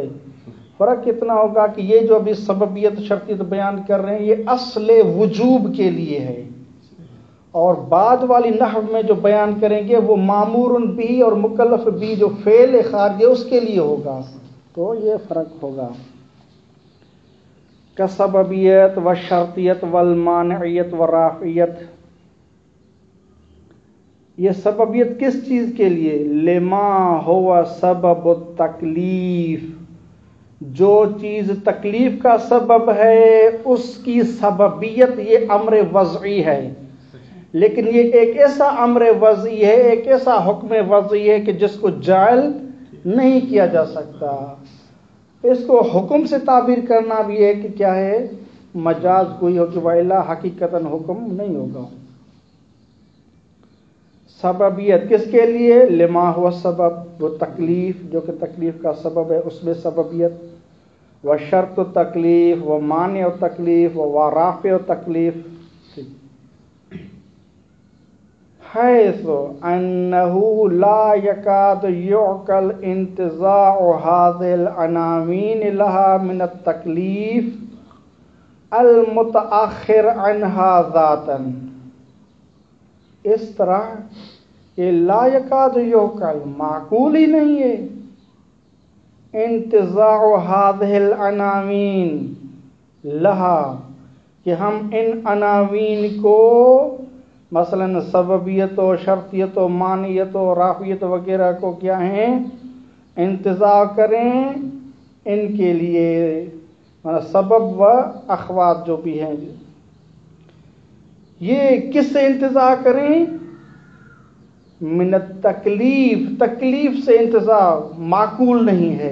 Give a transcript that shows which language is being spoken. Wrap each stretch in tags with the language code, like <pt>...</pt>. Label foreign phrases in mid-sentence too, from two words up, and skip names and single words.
<ur>فرق اتنا ہوگا کہ یہ جو ابھی سببیت شرطیت بیان کر رہے ہیں یہ اصل وجوب کے لیے ہے، اور بعد والی نحو میں جو بیان کریں گے وہ مامور بھی اور مکلف بھی جو فعل خارج اس کے لیے ہوگا. تو یہ فرق ہوگا.</ur> <ar>کسببیت و شرطیت والمانعیت والرافعیت،</ar> <ur>یہ سببیت کس چیز کے لیے؟</ur> <ar>لما ہوا سبب التکلیف،</ar> <ur>جو چیز تکلیف کا سبب ہے اس کی سببیت یہ امر وضعی ہے، لیکن یہ ایک ایسا امر وضعی ہے، ایک ایسا حکم وضعی ہے کہ جس کو جعل نہیں کیا جا سکتا. اس کو حکم سے تعبیر کرنا بھی ہے کہ کیا ہے، مجاز کوئی ہو کہ وَإِلَّا حقیقتاً حکم نہیں ہوگا. سببیت کس کے لیے؟</ur> <ar>لما ہوا سبب،</ar> <ur>وہ تکلیف جو کہ تکلیف کا سبب ہے اس میں سببیت.</ur> <ar>و شرط و تکلیف، و مانع و تکلیف، و رافع و تکلیف. حیث انہ لا یکاد یعقل انتزاع هذه العناوین لها من التکلیف المتأخر عنها ذاتا.</ar> <ur>اس طرح کہ</ur> <ar>لا یکاد یعقل</ar> <ur>معقول ہی نہیں ہے،</ur> <ar>انتزاع هذه العناوین لها،</ar> <ur>کہ ہم ان عناوین کو مثلا سببیت و شرطیت و مانیت و رافعیت وغیرہ کو کیا ہیں انتزاع کریں ان کے لیے، سبب و اخوات جو بھی ہیں. یہ کس سے انتزاع کریں؟</ur> <ar>من التکلیف،</ar> <ur>تکلیف سے انتزاع معقول نہیں ہے.</ur>